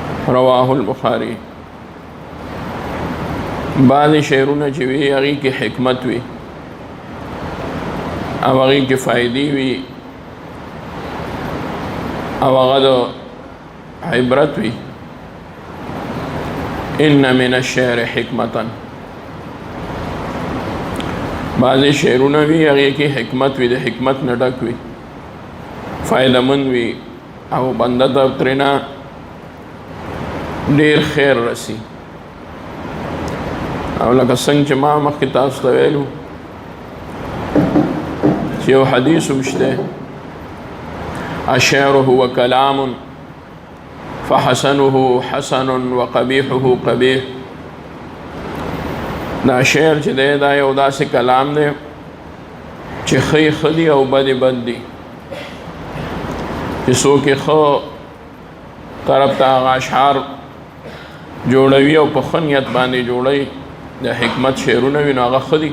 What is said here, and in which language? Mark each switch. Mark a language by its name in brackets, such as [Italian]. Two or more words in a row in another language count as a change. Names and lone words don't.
[Arabic] رواه البخاری. [Pashto] بعض شعرونه چې وی هغه کې حکمت وي او هغه کې فائدې وي او هغه د عبرت وي. [Arabic] ان من الشعر حکمتا. [Pashto] بعض شعرونه وی هغه کې حکمت وي، د حکمت نه ډک وي، فائدہ مند وي او بنده ته ترنا ډیر خیر رسی. او لکه څنګه چې ما مخکې تاسو ته ویلو چې یو حدیث مشته، [Arabic] الشعر هو کلام فحسنه حسن وقبیحه قبیح. [Pashto] دا شعر چې دی دا یو داسې کلام دی چې ښه ښه دي او بد بد دي، چې څوک یې ښه طرف ته هغه اشعار جوړوي او په ښه نیت باندې جوړوي، د حکمت شعرونه وي نو هغه ښه دي.